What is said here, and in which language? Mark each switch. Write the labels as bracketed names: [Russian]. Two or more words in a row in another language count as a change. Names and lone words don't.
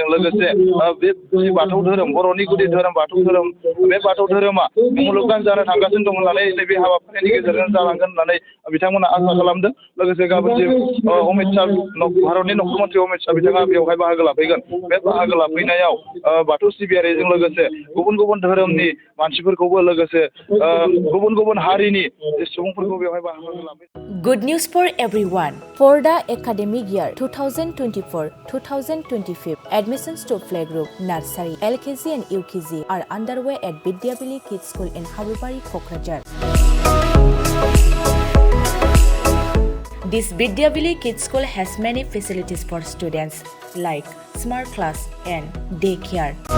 [Bodo] लोगोसे बे बाथौ धोरोम, बर'नि गुदि धोरोम बाथौ धोरोम, बे बाथौ धोरोमा मुलुगनां जानो थांगासिनो दं होननानै नैबे हाबाफारिनि गेजेरजों जालांगोन होननानै बिथांमोना आसा खालामदों। लोगोसे गाबोन जे अमित शाह, भारतनि न'खर मन्थ्रि अमित शाह बिथाङा बेवहाय बाहागो लाफैगोन। बे बाहागो लाफैनायाव बाथौ सिबियारिजों लोगोसे गुबुन गुबुन धोरोमनि मानसिफोरखौबो, लोगोसे गुबुन गुबुन हारिनि सुबुंफोरखौ बेवहाय बाहागो लाफैगोन। [English] Good news for everyone. For the academic year 2024-2025, admissions to playgroup, nursery, LKG and UKG are underway at Vidyavili Kids School in Habubari, Kokrajhar. This Vidyavili Kids School has many facilities for students like smart class and daycare,